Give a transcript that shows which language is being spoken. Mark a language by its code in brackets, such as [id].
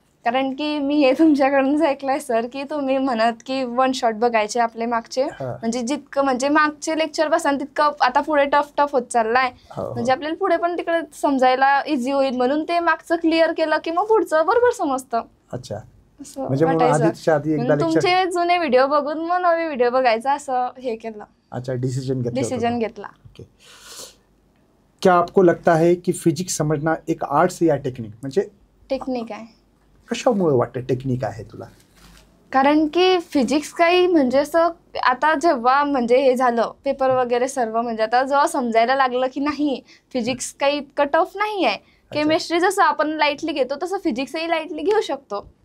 [mr] कारण की मी हे तुमच्याकडूनच ऐकलंय सर की तुम्ही म्हणत की वन शॉट बघायचे आपले मागचे, म्हणजे जितकं म्हणजे मागचे लेक्चर बसान तितकं आता पुढे टफ होत चाललाय. म्हणजे आपल्याला पुढे पण तिकडे समजायला इझी होईल, म्हणून ते मागचं क्लिअर केलं की मग पुढचं बरोबर समजतं. अच्छा, म्हणजे तुमचे जुने व्हिडिओ बघून मग नवे व्हिडिओ बघायचा असं हे केलं. अच्छा, डिसीजन घेतला. [hi] क्या आपको लगता है कि फिजिक्स समझना एक आर्ट्स या टेक्निक? [mr] म्हणजे टेक्निक आहे. कशामुळे वाटतं टेक्निक आहे तुला? कारण की फिजिक्स काही म्हणजे असं आता जेव्हा म्हणजे हे झालं पेपर वगैरे सर्व, म्हणजे आता जेव्हा समजायला लागलं की नाही फिजिक्स काही इतकं टफ नाही आहे. केमिस्ट्री जसं आपण लाईटली घेतो तसं फिजिक्सही लाईटली घेऊ शकतो.